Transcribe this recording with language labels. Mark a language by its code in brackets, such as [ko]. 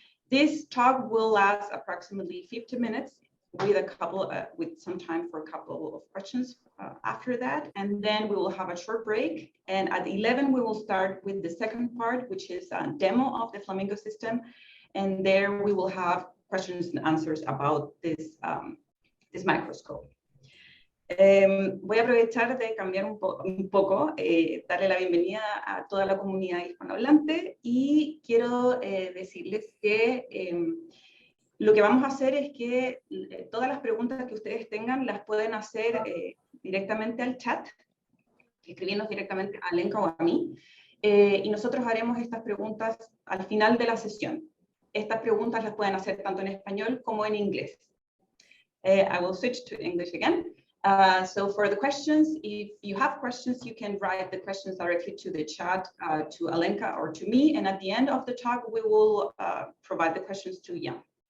[en] This talk will last approximately 50 minutes with some time for a couple of questions after that. And then we will have a short break. And at 11, we will start with the second part, which is a demo of the Flamingo system. And there we will have questions and answers about this, this microscope. [es] Voy a aprovechar de cambiar un poco, darle la bienvenida a toda la comunidad hispanohablante y quiero decirles que lo que vamos a hacer es que todas las preguntas que ustedes tengan las pueden hacer directamente al chat, escribiendo directamente a Alenka o a mí, y nosotros haremos estas preguntas al final de la sesión. Estas preguntas las pueden hacer tanto en español como en inglés. [en] I will switch to English again. So for the questions, if you have questions, you can write the questions directly to the chat, to Alenka or to me. And at the end of the talk, we will provide the questions to Jan.